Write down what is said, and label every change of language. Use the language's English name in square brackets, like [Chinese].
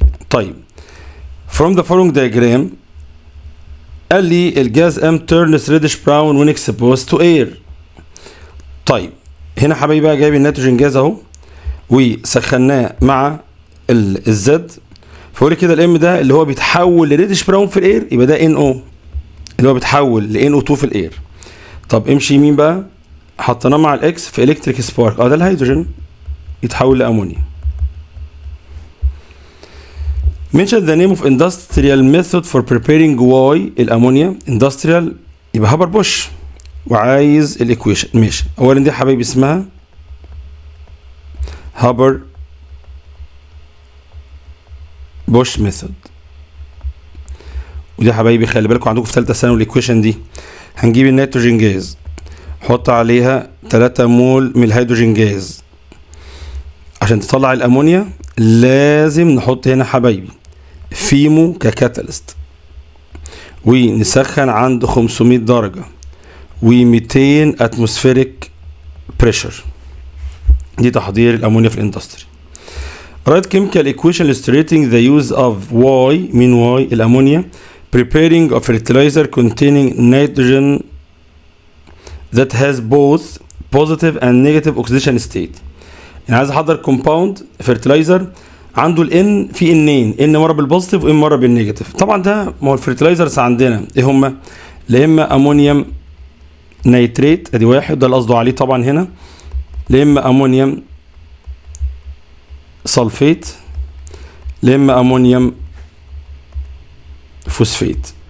[English] طيب from the following diagram [Arabic] قال لي الجاز [English] M turns reddish brown when exposed to air. [Arabic] طيب هنا حبايبي بقى جايب النيتروجين جاز اهو وسخناه مع الزد، فقول كده الام ده اللي هو بيتحول لريدش براون في الاير يبقى ده NO اللي هو بيتحول ل NO2 في الاير. طب امشي يمين بقى حطيناه مع الاكس في الكتريك سبارك، ده الهيدروجين يتحول لامونيا. [English] mention the name of industrial method for preparing Y الامونيا. [Arabic] industrial يبقى هابر بوش، وعايز الايكويشن. ماشي، اولا دي حبايبي اسمها هابر بوش ميثود، ودي حبايبي خلي بالكم عندكم في ثالثه ثانوي الايكويشن دي. هنجيب النيتروجين جاز نحط عليها 3 مول من الهيدروجين جاز، عشان تطلع الامونيا لازم نحط هنا حبايبي فيمو ككاتاليست ونسخن عند 500 درجة و200 اتموسفيريك بريشر. دي تحضير الامونيا في الاندستري. [English] write chemical equation illustrating the use of Y [Arabic] من Y الامونيا [English] preparing a fertilizer containing nitrogen that has both positive and negative oxidation state. [Arabic] يعني عايز احضر كومباوند فيرتلايزر عنده الان في انين، ان مره بالبوزيتيف وان مره بالنيجاتيف. طبعا ده ما هو الفيرتلايزرز عندنا ايه هما؟ لا اما امونيوم نيتريت ادي واحد، ده اللي قصده عليه طبعا هنا، لا اما امونيوم سلفيت، لا اما امونيوم فوسفيت.